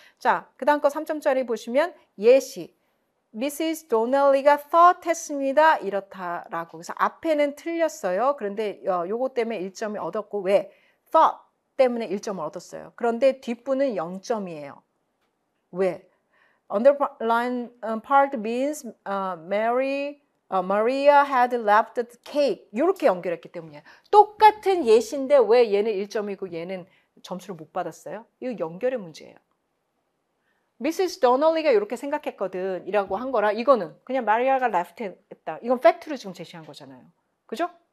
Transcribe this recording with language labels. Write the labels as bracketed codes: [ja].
[ko] 자, 그 다음 거 3점짜리 보시면 예시. Mrs. Donnelly가 thought 했습니다. 이렇다라고. 그래서 앞에는 틀렸어요. 그런데 요거 때문에 1점이 얻었고 왜? thought 때문에 1점을 얻었어요. 그런데 뒷부는 0점이에요. 왜? [en] Underline part means Maria had left the cake. [ko] 이렇게 연결했기 때문이에요. 똑같은 예시인데 왜 얘는 1점이고 얘는 점수를 못 받았어요? 이거 연결의 문제예요. 미시스 도널리가 이렇게 생각했거든 이라고 한 거라 이거는 그냥 마리아가 left 했다. 이건 팩트를 지금 제시한 거잖아요. 그죠?